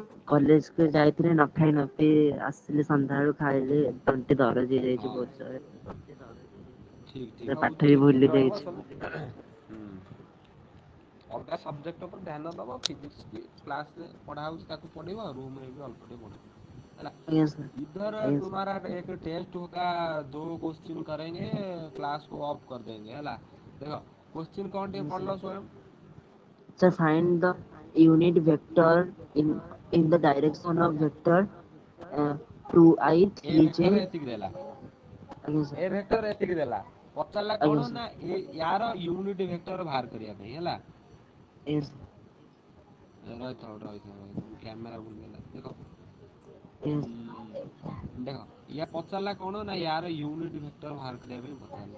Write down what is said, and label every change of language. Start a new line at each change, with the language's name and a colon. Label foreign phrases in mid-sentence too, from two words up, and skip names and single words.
Odia: କଲେଜ କୁ ଯାଇଥିଲି ନ ଖାଇ ନ ପିଇ ଆସିଲି ସନ୍ଧ୍ୟାବେଳୁ ଖାଇଲି ତଣ୍ଟି ଦରଜ ହେଇଯାଇଛି ହଁ ବହୁତ ଜୋରେ। ଠିକ ସେ ଠିକ ପାଠ ହଉ ବି ଟିକେ ଭୁଲି ଠିକ ରହିବ ଯାଇଛି। ସବୁ ହୁଁ। ଅଲଗା ସବଜେକ୍ଟ ଉପରେ ଧ୍ୟାନ ଦବ ଫିଜିକ୍ସ ବି କ୍ଲାସରେ ପଢା ହଉଛି ତାକୁ ପଢିବ ରୁମ ରେ ବି ଅଳ୍ପ ଟିକେ ପଢିବ ହେଲା। ଆଜ୍ଞା ସାର୍
Hindi: इधर
Odia: ଆଜ୍ଞା ସାର୍
Hindi: तुम्हारा एक टेस्ट होगा 2 क्वेश्चन करेंगे क्लास को ऑफ कर देंगे है देखो क्वेश्चन कौन टे
Odia: ଆଜ୍ଞା
Hindi: पढ़
Odia: ସାର୍।
Hindi: लो स्वयं।
English: So find the unit vector in the direction of vector uh, 2i
Odia: ଏ 3j। ଭେକ୍ଟର ଏତିକି ଦେଲା ଆଜ୍ଞା ସାର୍ ଏ ଭେକ୍ଟର ଏତିକି ଦେଲା ପଚାରିଲା ଆଜ୍ଞା କଣ ସାର୍ ନା ୟାର
English: unit vector
Odia: ବାହାର କରିବା ପାଇଁ ହେଲା। ଆଜ୍ଞା ସାର୍ ରହିଥାଅ ମୋ କ୍ୟାମେରା ଭୁଲଗଲା ଦେଖ ଆଜ୍ଞା ଦେଖ ୟା ପଚାରିଲା କଣ ନା ୟାର
English: unit vector
Odia: ବାହାର କରିବା ପାଇଁ ପଚାରିଲା।